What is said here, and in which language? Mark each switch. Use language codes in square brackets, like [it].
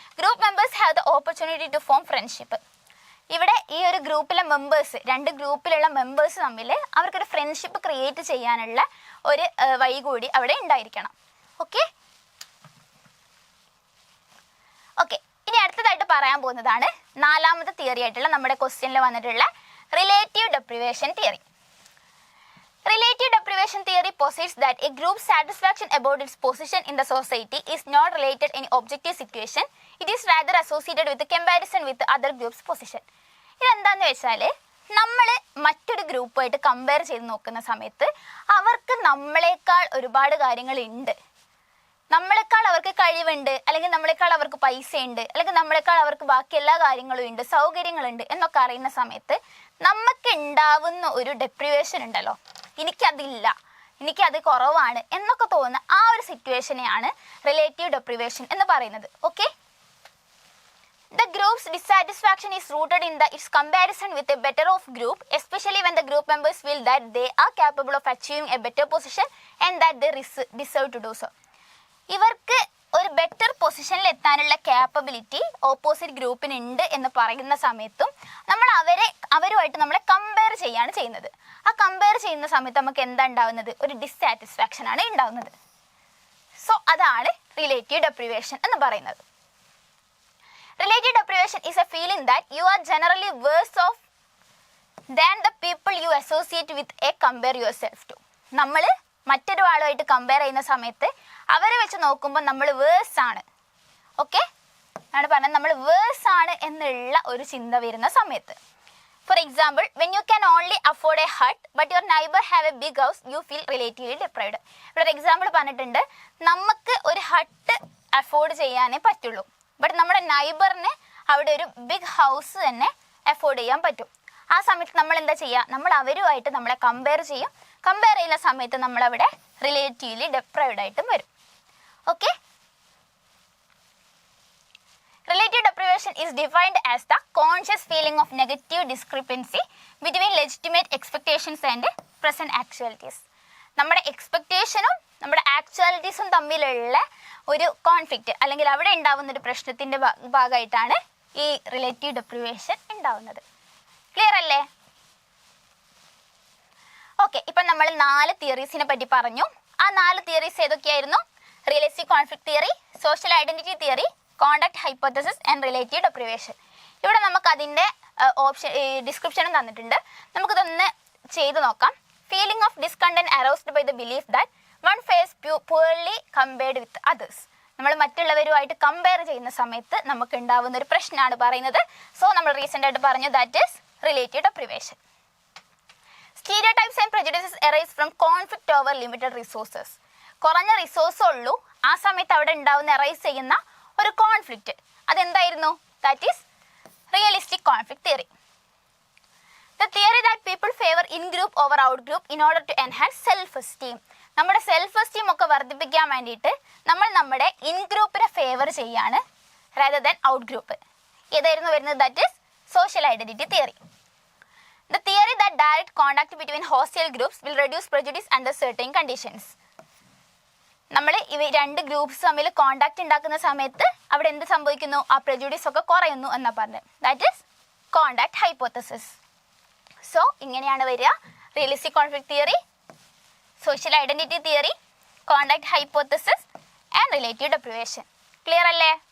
[en] Group members have the opportunity to form friendship. [ml] ഇവിടെ ഈ ഒരു ഗ്രൂപ്പിലെ മെമ്പേഴ്സ്, രണ്ട് ഗ്രൂപ്പിലുള്ള മെമ്പേഴ്സ് തമ്മിൽ അവർക്കൊരു ഫ്രണ്ട്ഷിപ്പ് ക്രിയേറ്റ് ചെയ്യാനുള്ള ഒരു വഴി കൂടി അവിടെ ഉണ്ടായിരിക്കണം. ഓക്കെ, ഇനി അടുത്തതായിട്ട് പറയാൻ പോകുന്നതാണ് നാലാമത്തെ തിയറി ആയിട്ടുള്ള നമ്മുടെ ക്വസ്റ്റ്യനിൽ വന്നിട്ടുള്ള relative ഡെപ്രിവേഷൻ theory. [en] Relative deprivation theory posits that a group's satisfaction about its position in the society is not related in objective situation. It is rather associated with the comparison with the other group's position. [ml] ഇതെന്താന്ന് വെച്ചാൽ, നമ്മൾ മറ്റൊരു ഗ്രൂപ്പായിട്ട് compare ചെയ്ത് നോക്കുന്ന സമയത്ത് അവർക്ക് നമ്മളെക്കാൾ ഒരുപാട് കാര്യങ്ങളുണ്ട്, നമ്മളെക്കാൾ അവർക്ക് കഴിവുണ്ട്, അല്ലെങ്കിൽ നമ്മളെക്കാൾ അവർക്ക് പൈസയുണ്ട്, അല്ലെങ്കിൽ നമ്മളെക്കാൾ അവർക്ക് ബാക്കി എല്ലാ കാര്യങ്ങളും ഉണ്ട്, സൗകര്യങ്ങളുണ്ട് എന്നൊക്കെ അറിയുന്ന സമയത്ത് നമുക്ക് ഉണ്ടാവുന്ന ഒരു ഡെപ്രിവേഷൻ ഉണ്ടല്ലോ, എനിക്കതില്ല, എനിക്കത് കുറവാണ് എന്നൊക്കെ തോന്നുന്ന ആ ഒരു സിറ്റുവേഷനെയാണ് റിലേറ്റീവ് ഡെപ്രിവേഷൻ എന്ന് പറയുന്നത്. [en] Okay, the group's dissatisfaction is rooted in its comparison with a better off group, especially when the group members feel that they are capable of achieving a better position and that they deserve to do so. [ml] ഇവർക്ക് ഒരു better പൊസിഷനിൽ എത്താനുള്ള capability opposite ഗ്രൂപ്പിനുണ്ട് എന്ന് പറയുന്ന സമയത്തും നമ്മൾ അവരുമായിട്ട് നമ്മളെ കമ്പയർ ചെയ്യാണ് ചെയ്യുന്നത്. ആ കമ്പയർ ചെയ്യുന്ന സമയത്ത് നമുക്ക് എന്താ ഉണ്ടാവുന്നത്, ഒരു ഡിസ്സാറ്റിസ്ഫാക്ഷൻ ആണ് ഉണ്ടാവുന്നത്. സോ അതാണ് റിലേറ്റീവ് ഡെപ്രിവേഷൻ എന്ന് പറയുന്നത്. [en] Relative deprivation is a feeling that you are generally worse off than the people you associate with a compare yourself to. [ml] നമ്മൾ മറ്റൊരു ആളുമായിട്ട് കമ്പയർ ചെയ്യുന്ന സമയത്ത് അവരെ വെച്ച് നോക്കുമ്പോൾ നമ്മൾ വേഴ്സ് ആണ്. ഓക്കെ, ആണ് പറഞ്ഞത്, നമ്മൾ വേഴ്സ് ആണ് എന്നുള്ള ഒരു ചിന്ത വരുന്ന സമയത്ത്. [en] For example, when you can only afford a hut but your neighbour have a big house you feel relatively deprived. [ml] ഇവിടെ ഒരു എക്സാമ്പിൾ പറഞ്ഞിട്ടുണ്ട്, നമുക്ക് ഒരു ഹട്ട് അഫോർഡ് ചെയ്യാനേ പറ്റുള്ളൂ, ബട്ട് നമ്മുടെ നൈബറിന് അവിടെ ഒരു ബിഗ് ഹൗസ് തന്നെ അഫോർഡ് ചെയ്യാൻ പറ്റും. ആ സമയത്ത് നമ്മൾ എന്താ ചെയ്യുക, നമ്മൾ അവരുമായിട്ട് നമ്മളെ കമ്പയർ ചെയ്യും. കമ്പയർ ചെയ്യുന്ന സമയത്ത് നമ്മളവിടെ റിലേറ്റീവ്ലി ഡെപ്രൈവ്ഡ് ആയിട്ടും വരും. [en] Okay, relative deprivation is defined as the conscious feeling of negative discrepancy between legitimate expectations and present actualities. [ml] നമ്മുടെ എക്സ്പെക്റ്റേഷനും നമ്മുടെ ആക്ച്വാലിറ്റീസും തമ്മിലുള്ള ഒരു കോൺഫ്ലിക്റ്റ്, അല്ലെങ്കിൽ അവിടെ ഉണ്ടാവുന്ന ഒരു പ്രശ്നത്തിൻ്റെ ഭാഗമായിട്ടാണ് ഈ റിലേറ്റീവ് ഡെപ്രിവേഷൻ ഉണ്ടാവുന്നത്. ക്ലിയർ അല്ലേ? ഓക്കെ, ഇപ്പം നമ്മൾ 4 തിയറീസിനെ പറ്റി പറഞ്ഞു. ആ 4 theories ഏതൊക്കെയായിരുന്നു? [en] Realistic conflict theory, social identity theory, contact hypothesis and relative deprivation. [ml] ഇവിടെ നമുക്ക് അതിൻ്റെ ഡിസ്ക്രിപ്ഷനും തന്നിട്ടുണ്ട്. നമുക്കിതൊന്ന് ചെയ്ത് നോക്കാം. [en] Feeling of discontent aroused by the belief that one fares poorly compared with others. [ml] നമ്മൾ മറ്റുള്ളവരുമായിട്ട് കമ്പയർ ചെയ്യുന്ന സമയത്ത് നമുക്ക് ഉണ്ടാവുന്ന ഒരു പ്രശ്നമാണ് പറയുന്നത്. സോ നമ്മൾ റീസെൻ്റ് ആയിട്ട് പറഞ്ഞു, [en] That is relative deprivation. Stereotypes and prejudices arise from conflict over limited resources. [ml] കുറഞ്ഞ റിസോഴ്സ് ഉള്ളൂ, ആ സമയത്ത് അവിടെ ഉണ്ടാവുന്ന അറൈസ് ചെയ്യുന്ന ഒരു conflict, അതെന്തായിരുന്നു? [en] That is realistic conflict theory. The theory that people favor in-group over out-group in order to enhance self-esteem. [ml] നമ്മുടെ self esteem ഒക്കെ വർദ്ധിപ്പിക്കാൻ വേണ്ടിയിട്ട് നമ്മൾ നമ്മുടെ ഇൻ-ഗ്രൂപ്പിനെ ഫേവർ ചെയ്യാണ് [en] rather than out-group. [ml] ഏതായിരുന്നു വരുന്നത്? [en] That is social identity theory. The theory that direct contact between hostile groups will reduce prejudice under certain conditions. [ml] നമ്മൾ ഇവ 2 ഗ്രൂപ്പ്സ് തമ്മിൽ കോണ്ടാക്ട് ഉണ്ടാക്കുന്ന സമയത്ത് അവിടെ എന്ത് സംഭവിക്കുന്നു? ആ പ്രെജുഡിസ് ഒക്കെ കുറയുന്നു എന്നാണ് പറഞ്ഞത്. [en] That is contact hypothesis. [ml] So ഇങ്ങനെയാണ് വരിക: realistic conflict theory, social identity theory, contact hypothesis and relative ഡെപ്രിവേഷൻ. Clear അല്ലേ?